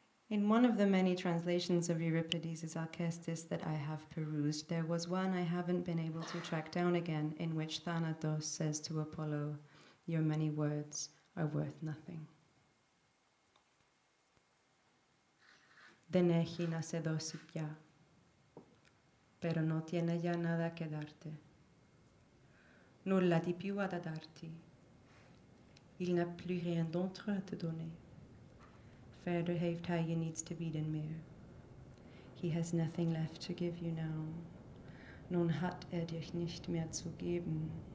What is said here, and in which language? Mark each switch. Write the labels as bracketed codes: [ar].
[en] In one of the many translations of Euripides Alkestis that I have perused, there was one I haven't been able to track down again, in which Thanatos says to Apollo, "Your many words are worth nothing." [el] Δεν έχει να σε δώσει πια, [es] pero no tiene ya nada que darte. [it] Nulla di più ha da darti. [fr] Il n'a plus rien d'autre à te donner. [nl] Verder heeft hij je niets te bieden meer. [en] He has nothing left to give you now. [de] Nun hat dich nicht mehr zu geben.